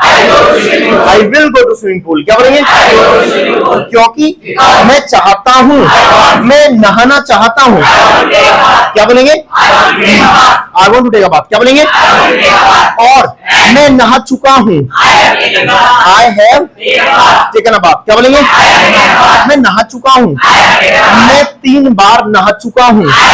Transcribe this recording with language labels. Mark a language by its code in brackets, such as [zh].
[en] I will go to swimming pool. [hi] क्या बोलेंगे? क्योंकि मैं चाहता हूँ, मैं नहाना चाहता हूँ। क्या बोलेंगे? [en] I want to take a bath. [hi] क्या बोलेंगे? और मैं नहा चुका हूँ। [en] I have taken a bath. क्या बोलेंगे? [hi] मैं नहा चुका हूँ, मैं 3 बार नहा चुका हूँ।